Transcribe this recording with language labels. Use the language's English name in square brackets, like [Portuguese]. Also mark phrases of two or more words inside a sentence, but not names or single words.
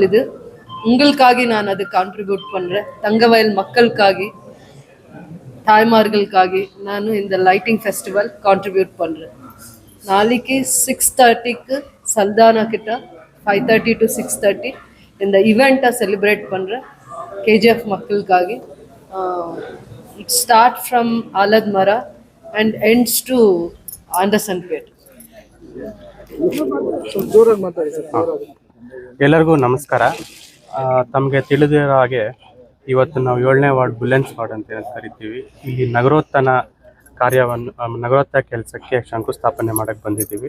[Tamil] இது உங்களுக்காக நான் அது கான்ட்ரிபியூட் பண்ணுறேன். தங்கவயல் மக்களுக்காக, தாய்மார்களுக்காக நான் இந்த [English] lighting festival [Tamil] கான்ட்ரிபியூட் பண்ணுறேன். நாளைக்கு 6:30க்கு சல்தானா கிட்ட 5:30 to 6:30 இந்த [English] event celebrate [Tamil] பண்ணுறேன் கேஜிஎஃப் மக்களுக்காக. [English] it start from Alath Mara and ends to ಆಂಡರ್ಸನ್ ಪೇಟ್. [Kannada] ಎಲ್ಲರಿಗೂ ನಮಸ್ಕಾರ. ತಮಗೆ ತಿಳಿದಿರೋ ಹಾಗೆ ಇವತ್ತು ನಾವು 7ನೇ ವಾರ್ಡ್ ಬುಲೆನ್ಸ್ ವಾರ್ಡ್ ಅಂತ ಕರಿತೀವಿ. ಇಲ್ಲಿ ನಗರೋತ್ಥಾನ ನಗರೋತ್ಥಾನ ಕೆಲಸಕ್ಕೆ ಶಂಕುಸ್ಥಾಪನೆ ಮಾಡೋಕ್ಕೆ ಬಂದಿದ್ದೀವಿ.